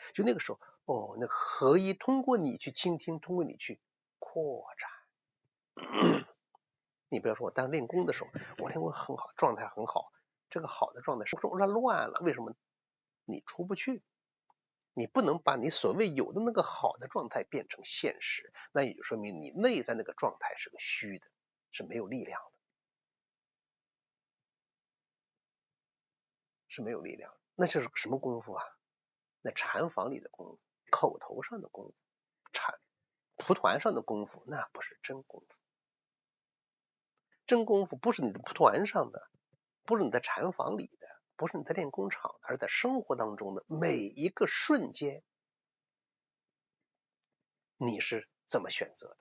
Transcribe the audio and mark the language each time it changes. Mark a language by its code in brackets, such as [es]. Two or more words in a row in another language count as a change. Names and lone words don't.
[zh] 就那個時候，那個合一通過你去傾聽，通過你去擴展。你不要說我當練功的時候，我練功很好，狀態很好，這個好的狀態是不是亂了？為什麼你出不去？你不能把你所謂有的那個好的狀態變成現實，那也就說明你內在那個狀態是個虛的，是沒有力量的，是沒有力量的。那就是什麼功夫啊？那禪房裡的功夫，口頭上的功夫，蒲團上的功夫，那不是真功夫。真功夫不是你的蒲團上的，不是你在禪房裡的，不是你在練功場的，而在生活當中的每一個瞬間，你是怎麼選擇的？